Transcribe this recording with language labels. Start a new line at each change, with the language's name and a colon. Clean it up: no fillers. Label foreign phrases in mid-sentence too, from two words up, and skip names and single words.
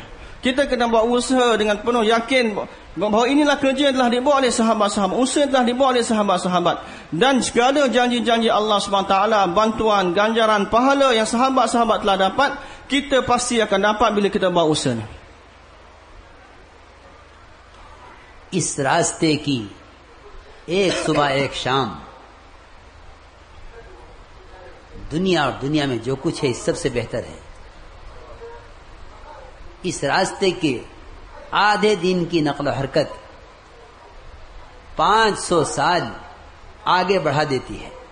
Malay: Kita kena buat usaha dengan penuh yakin bahawa inilah kerja yang telah dibuat oleh sahabat-sahabat, usaha yang telah dibuat oleh sahabat-sahabat, dan segala janji-janji Allah SWT, bantuan, ganjaran, pahala yang sahabat-sahabat telah dapat, kita pasti akan dapat bila kita buat usaha ni.
Hindi: इस रास्ते की एक सुबह एक शाम, दुनिया और दुनिया में जो कुछ है इस सबसे बेहतर है। इस रास्ते के आधे दिन की नकल हरकत 500 साल आगे बढ़ा देती है।